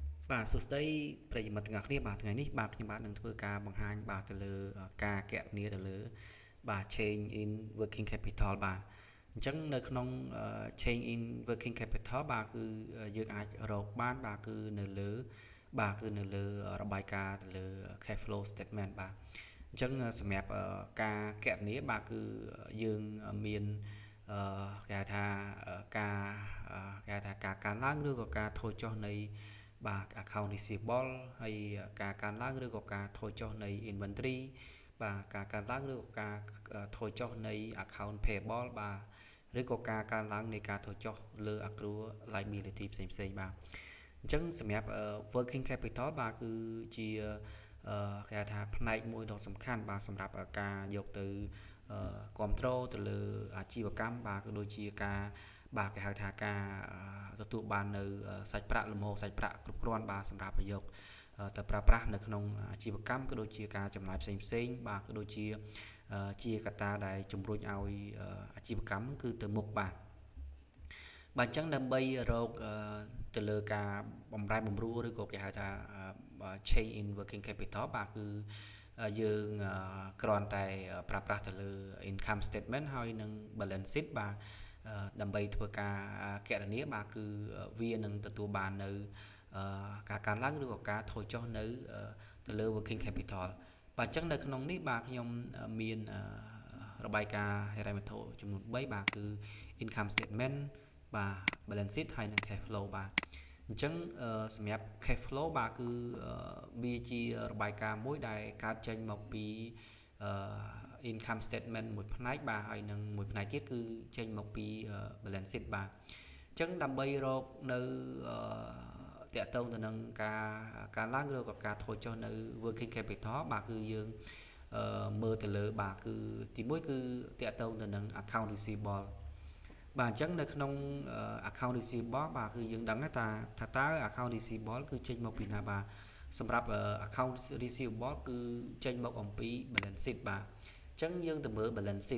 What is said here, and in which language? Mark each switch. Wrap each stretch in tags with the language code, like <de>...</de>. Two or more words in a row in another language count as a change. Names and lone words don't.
<km>បាទសួស្តីប្រិយមិត្តទាំងអស់គ្នាបាទថ្ងៃនេះបាទខ្ញុំបាទនឹងធ្វើការបង្ហាញបាទទៅលើការគណនាទៅលើបាទ</km> <en>change in working capital</en> <km>បាទអញ្ចឹងនៅក្នុង</km> <en>change in working capital</en> <km>បាទគឺយើងអាចរកបានបាទគឺនៅលើបាទគឺនៅលើរបាយការណ៍ទៅលើ</km> <en>cash flow statement</en> <km>បាទអញ្ចឹងសម្រាប់ការគណនាបាទគឺយើងមានគេហៅថាការគេហៅថាការកើន ឡើងឬក៏ការថយចុះនៃបាទ</km> <en>account receivable</en> <km>ហើយការកើនឡើងឬក៏ការថយចុះនៃ inventory បាទការកើនឡើងឬក៏ការថយចុះនៃ</km> <en>account payable</en> <km>បាទឬក៏ការកើនឡើងនៃការថយចុះលើ</km> <en>accrual liability</en> <km>ផ្សេងៗបាទអញ្ចឹងសម្រាប់</km> <en>working capital</en> <km>បាទគឺជាគេហៅថាផ្នែកមួយដ៏ សំខាន់បាទសម្រាប់ការយកទៅគ្រប់គ្រងទៅលើអាជីវកម្មបាទក៏ដូចជាការបាទគេហៅថាការទទួលបាននៅសាច់ប្រាក់លំហូរសាច់ប្រាក់គ្រប់គ្រាន់បាទសម្រាប់ប្រយោគទៅប្រើប្រាស់នៅក្នុង អាជីវកម្មក៏ដូចជាការចំណាយផ្សេងៗបាទក៏ដូចជាកត្តាដែលជំរុញឲ្យអាជីវកម្មគឺទៅមុខបាទអញ្ចឹងដើម្បីរកទៅលើ ការបំរែបំរួលឬក៏គេហៅថា</km> <en>change in working capital</en> <km>បាទគឺយើងគ្រាន់តែប្រើប្រាស់ទៅលើ</km> <en>income statement</en> <km>ហើយនិង</km> <en>balance sheet</en> <km>បាទដើម្បីធ្វើការគណនាបាទគឺវានឹងទទួលបាននៅការកើនឡើងឬក៏ការថយចុះនៅទៅលើ</km> <en>working capital</en> <km>បាទអញ្ចឹងនៅក្នុងនេះបាទខ្ញុំមានរបាយការណ៍ហិរញ្ញវត្ថុចំនួន3បាទគឺ</km> <en>income statement</en> <km>បាទ</km> <en>balance sheet</en> <km>ហើយនិង</km> <en>cash flow</en> <km>បាទអញ្ចឹងសម្រាប់</km> <en>cash flow</en> <km>បាទគឺវាជារបាយការណ៍មួយដែលកើតចេញមកពី</km> <en>income statement</en> <km>មួយផ្នែកបាទហើយនិងមួយផ្នែកទៀតគឺចេញមកពី</km> <en>balance sheet</en> <km>បាទអញ្ចឹងដើម្បីរ កនៅតាក់ទងទៅនឹងការឡើងឬក៏ការថយចុះនៅ working capital បាទគឺយើងមើលទៅលើបាទគឺទីមួយគឺតាក់ទងទៅនឹង</km> <en>account receivable</en> <km>បាទអញ្ចឹងនៅក្នុង</km> <en>account receivable</en> <km>បាទគឺយើងដឹងថាតើ</km> <en>account receivable</en> <km>គឺចេញមកពីណាបាទសម្រាប់</km> <en>account receivable</en> <km>គឺចេញមកអំពី</km> <en>balance sheet</en> <km>បាទអញ្ចឹងយើងទៅមើល</km> <en>balance sheet</en>